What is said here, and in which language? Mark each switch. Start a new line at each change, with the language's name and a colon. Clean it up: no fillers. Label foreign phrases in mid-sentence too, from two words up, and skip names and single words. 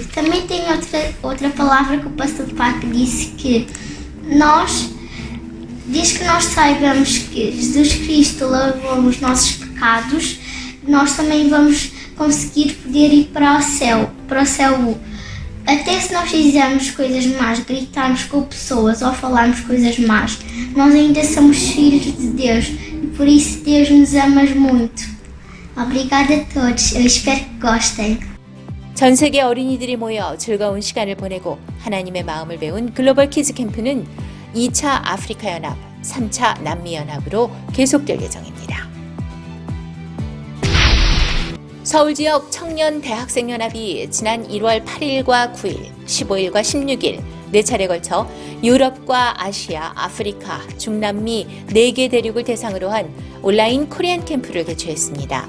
Portuguese: Também tem outra palavra que o Pastor Park disse que desde que nós saibamos que Jesus Cristo lavou os nossos pecados, nós também vamos conseguir poder ir para o céu. Até se nós fizermos coisas más, gritarmos com pessoas ou falarmos coisas más, nós ainda somos filhos de Deus e por isso Deus nos ama muito. Obrigada a todos, eu espero que gostem.
Korean: 전 세계 어린이들이 모여 즐거운 시간을 보내고 하나님의 마음을 배운 글로벌 키즈 캠프는 2차 아프리카 연합, 3차 남미 연합으로 계속될 예정입니다. 서울 지역 청년 대학생 연합이 지난 1월 8일과 9일, 15일과 16일 4차례 걸쳐 유럽과 아시아, 아프리카, 중남미 4개 대륙을 대상으로 한 온라인 코리안 캠프를 개최했습니다.